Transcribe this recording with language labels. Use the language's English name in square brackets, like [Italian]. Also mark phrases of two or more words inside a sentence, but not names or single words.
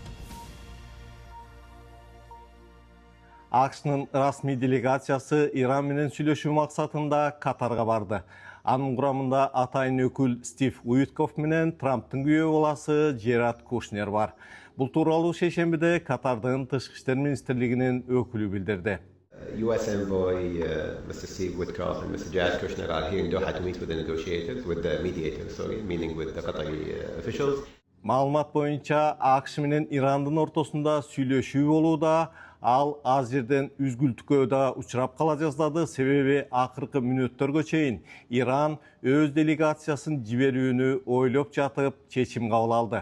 [Kyrgyz] АКШнын расмий делегациясы Иран менен сүйлөшүү максатында Катарга барды. Анын курамында атайын өкүл Стив Уиткоф менен Трамптын күйөө баласы Джерард Кушнер бар. Бул тууралуу шейшембиде Катардын тышкы иштер министрлигинин өкүлү билдирди. [English] U.S. envoy Mr. Steve Witkoff and Mr. Jared Kushner are here in Doha to meet with the negotiators, with the mediators, meaning with the Qatari officials. [Kyrgyz] Маалымат боюнча АКШ менен Ирандын ортосунда сүйлөшүү болууда, ал аз жерден үзгүлтүккө да учурап кала жаздады, себеби акыркы мүнөттөргө чейин Иран өз делегациясын жиберүүнү ойлоп жатып чечим кабыл алды.